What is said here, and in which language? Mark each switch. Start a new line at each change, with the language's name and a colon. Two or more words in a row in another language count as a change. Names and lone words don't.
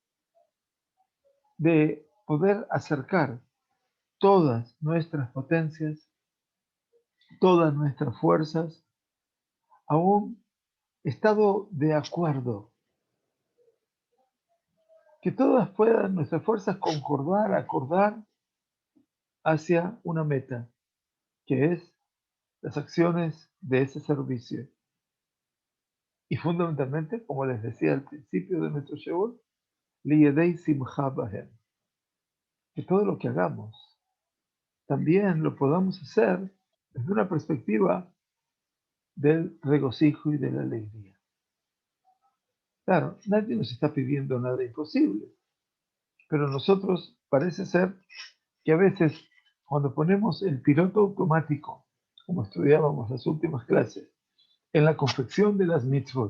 Spanish: de poder acercar todas nuestras potencias, todas nuestras fuerzas a un estado de acuerdo, que todas puedan nuestras fuerzas concordar, acordar hacia una meta, que es las acciones de ese servicio. Y fundamentalmente, como les decía al principio de nuestro show,
Hebrew: לידי שמחה בהם,
Spanish: que todo lo que hagamos también lo podamos hacer desde una perspectiva del regocijo y de la alegría. Claro, nadie nos está pidiendo nada imposible, pero nosotros parece ser que a veces cuando ponemos el piloto automático como estudiábamos las últimas clases, en la confección de las mitzvot.